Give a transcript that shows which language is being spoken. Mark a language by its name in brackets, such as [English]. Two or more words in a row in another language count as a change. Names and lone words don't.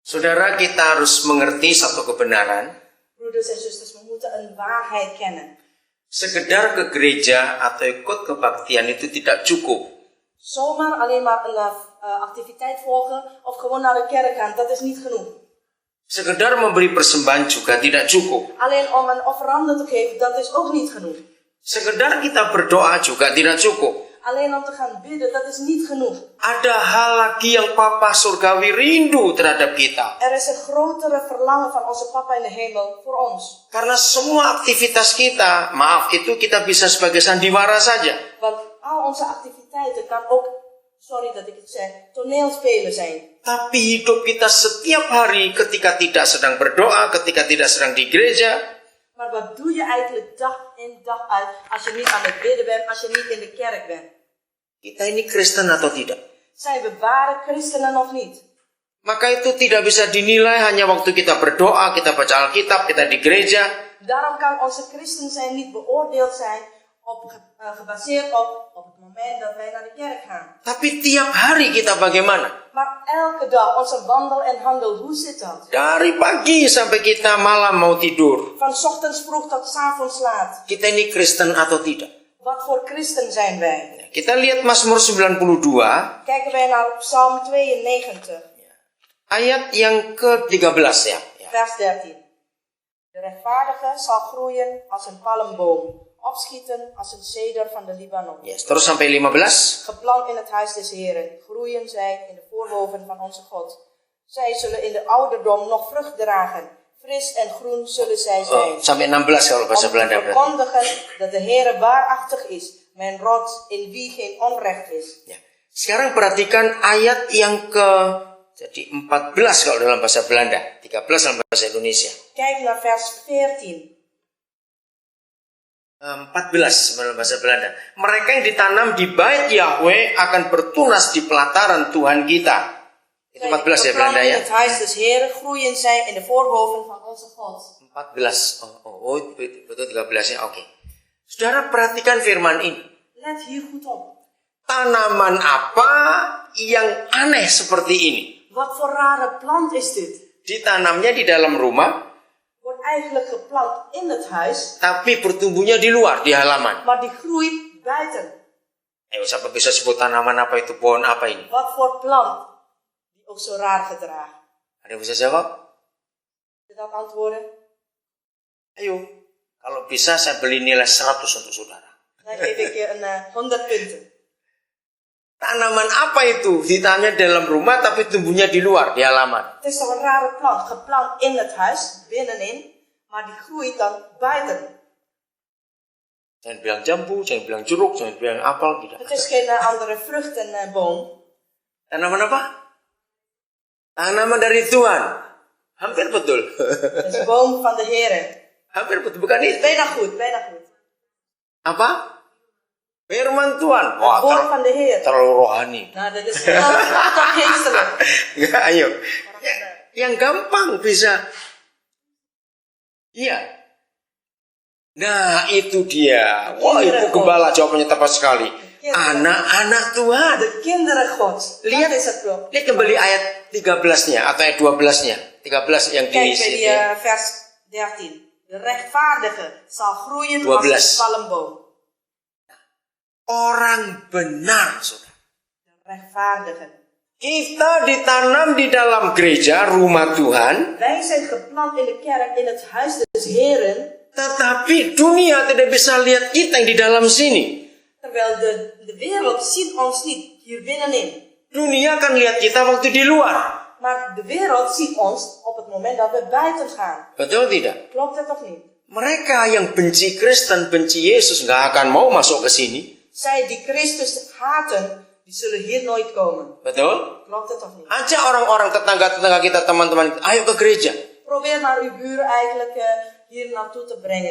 [Indonesian] Saudara, kita harus mengerti satu kebenaran. [Dutch] Broeders en zusters, we moeten een waarheid kennen. [Indonesian] Sekedar ke gereja atau ikut kebaktian itu tidak cukup. [Dutch] Zomaar alleen maar een activiteit volgen of gewoon naar de kerk gaan, dat is niet genoeg. [Indonesian] Sekedar memberi persembahan juga tidak cukup. [Dutch] Alleen om een offerande te geven, dat is ook niet genoeg. [Indonesian] Sekedar kita berdoa juga tidak cukup. [Dutch] Alleen om te gaan bidden, dat is niet genoeg. [Indonesian] Ada hal lagi yang Papa Surgawi rindu terhadap kita. [Dutch] Er is een grotere verlangen van onze Papa in de hemel voor ons. [Indonesian] Karena semua aktivitas kita, maaf, itu kita bisa sebagai sandiwara saja. [Dutch] Want al onze activiteiten kan ook, sorry dat ik het zeg, toneelspelen zijn. [Indonesian] Tapi hidup kita setiap hari ketika tidak sedang berdoa, ketika tidak sedang di gereja, [Dutch] Maar wat doe je eigenlijk dag in dag uit als je niet aan het bidden bent, als je niet in de kerk bent? [Indonesian] kita ini Kristen atau tidak? [Dutch] Zijn we ware christenen of niet? [Indonesian] Maka itu tidak bisa dinilai hanya waktu kita berdoa, kita baca Alkitab, kita di gereja. [Dutch] Daarom kan onze christen zijn niet beoordeeld zijn gebaseerd op het moment dat wij naar de kerk gaan. [Indonesian] Tapi tiap hari kita bagaimana? [Dutch] Maar elke dag, onze wandel en handel, hoe zit dat? [Indonesian] Dari pagi sampai kita malam mau tidur. [Dutch] Van 's ochtends vroeg tot 's avonds laat. [Indonesian] Kita ini Kristen atau tidak? [Dutch] Wat voor christen zijn wij? [Indonesian] Kita lihat Mazmur 92, [Dutch] Kijken wij naar Psalm 92, [Indonesian] ayat yang ke-13 ya. [Dutch] vers 13. De rechtvaardige zal groeien als een palmboom, opschieten als een ceder van de Libanon. [Indonesian] Yes, terus sampai 15. [Dutch] Geplant in het huis des Heren, groeien zij in de voorhoven van onze God. Zij zullen in de ouderdom nog vrucht dragen. Fris en groen zullen zij zijn. [Indonesian] Sampai 16 kalau bahasa [Dutch] Om te [Indonesian] Belanda. [Dutch] verkondigen dat de Heere waarachtig is, mijn rots in wie geen onrecht is. [Indonesian] Ya. Sekarang perhatikan ayat yang jadi 14 kalau dalam bahasa Belanda, 13 dalam bahasa Indonesia. [Dutch] Kijk naar vers 14. [Indonesian] 14 dalam bahasa Belanda. Mereka yang ditanam di bait Yahweh akan bertunas di pelataran Tuhan kita. Itu 14 ya Belanda [Dutch] In [Indonesian] ya. [Dutch] het huis des Heren groeien zij in de voorhoven van onze God. [Indonesian] 14. Oh, betul 13 ya. Oke. Saudara perhatikan firman ini. [Dutch] Let hier goed op. [Indonesian] Tanaman apa yang aneh seperti ini? [Dutch] Wat voor rare plant is dit? [Indonesian] Ditanamnya di dalam rumah, [Dutch] Wordt eigenlijk geplant in het huis, [Indonesian] tapi bertumbuhnya di luar, di halaman. [Dutch] maar die groeit buiten. [Indonesian] Siapa bisa sebut tanaman apa itu, pohon apa ini? [Dutch] Wat voor plant die ook zo raar gedragen? [Indonesian] Ada yang bisa jawab? [Dutch] Kun je dat antwoorden? [Indonesian] Ayo, kalau bisa saya beli nilai 100 untuk saudara. [Dutch] Dan geef ik je een 100 punten. [Indonesian] Tanaman apa itu? Ditanamnya dalam rumah tapi tumbuhnya di luar, di halaman. [Dutch] Het is toch een rare plant, geplant in het huis, binnenin, maar die groeit dan buiten. [Indonesian] Jangan bilang jambu, jangan bilang jeruk, jangan bilang apel, tidak. [Dutch] Het is geen andere vruchtenboom. [Indonesian] Tanaman apa? Tanaman dari Tuhan. Hampir betul. [Dutch] Het is een boom van de Heere. [Indonesian] Hampir betul, bukan itu. [Dutch] Bijna goed, bijna goed. [Indonesian] Apa? Firman Tuhan. [Dutch] Het woord van de Heer. [Indonesian] Terlalu rohani. [Dutch] Nou, dat is toch geestelijk. [Indonesian] Ya, ayo. Yang gampang bisa. Iya. Nah, itu dia. Wah, Ibu Gembala jawabannya tepat sekali. Anak-anak Tuhan. [Dutch] De kinderen Gods. [Indonesian] Lihat, [Dutch] Dat is het wel. [Indonesian] lihat kembali ayat 13-nya atau ayat 12-nya. 13 yang di [Dutch] Kijk bij [Indonesian] sini. [Dutch] die vers 13. De rechtvaardige zal groeien 12. als een palmboom. [Indonesian] Orang benar, saudara. [Dutch] De rechtvaardige. [Indonesian] Kita ditanam di dalam gereja, rumah Tuhan. [Dutch] Wij zijn geplant in de kerk, in het huis des Heren. [Indonesian] Tetapi dunia tidak bisa lihat kita yang di dalam sini. [Dutch] Terwijl de wereld ziet ons niet hier binnenin. [Indonesian] Dunia akan lihat kita waktu di luar. [Dutch] Maar de wereld ziet ons op het moment dat we buiten gaan. [Indonesian] Betul tidak? [Dutch] Klopt het of niet? [Indonesian] Mereka yang benci Kristen, benci Yesus, nggak akan mau masuk ke sini. [Dutch] Zij die Christus haten, die zullen hier nooit komen. [Indonesian] Betul? [Dutch] Klopt het of niet? [Indonesian] Ajak orang-orang tetangga-tetangga kita, teman-teman, ayo ke gereja. [Dutch] Probeer maar uw buren eigenlijk hier naartoe te brengen.